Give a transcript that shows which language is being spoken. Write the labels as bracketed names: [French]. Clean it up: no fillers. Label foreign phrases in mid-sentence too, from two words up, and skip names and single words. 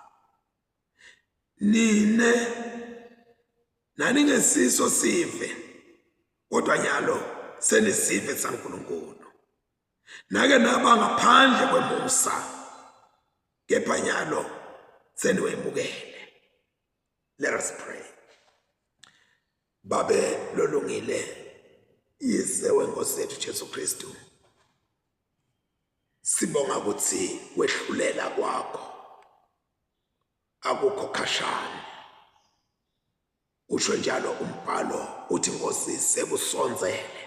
[Swati] Nine nani ngesiso sive, kodwa nyalo senisive saNkulunkulu. Nake naba ngaphandle kwemusa, kepha nyalo seniwemukele. [English] Let us pray. [Swati] Babe lolungile, Yise wenkosi yethu Jesu Kristu, sibonga ukuthi wehlulela kwakho akukho khashana. Usho njalo umbhalo uthi Nkosi sekusonzele.